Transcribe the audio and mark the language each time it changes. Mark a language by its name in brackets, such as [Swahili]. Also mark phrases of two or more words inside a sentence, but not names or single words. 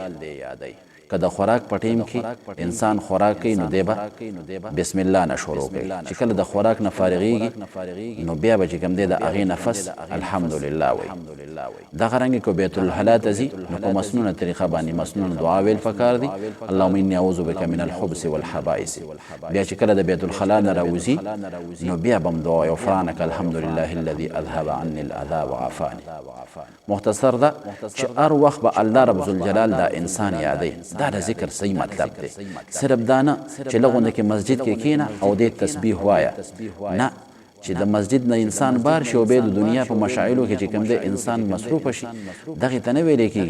[Pashto] که د خوراک په ټیم کې انسان خوراک کوي نو دی به بسم الله نه شروع کوي. چې کله د خوراک نه فارغېږي نو بیا به چې کوم دی د هغې نفس الحمدلله وایي. دغه رنګې که بیت الحلا ته ځي نو په مسنونه طریقه باندې مسنونه دعا ویل پکار دي. [Arabic] اللهم اني اعوذ بک من الخبث والخبائث. [Pashto] بیا چې کله د بیت الخلا نه راوځي نو بیا به هم دعا وایي [Arabic] غفرانک الحمدلله الذي اذهب عني الاذى وعافاني. [Pashto] مختصر ده چې هر وخت به الله رب الجلال دا انسان یادوي. دا د ذکر صحیح مطلب دی. صرف دا نه چې لغونده کې مسجد کې کښېنه او دې تسبیح وایه، نه، چې د مسجد نه انسان بار شي او بیا د دنیا په مشاعلو کې چې کوم دی انسان مصروفه شي، دغې ته نه ویلی کېږي.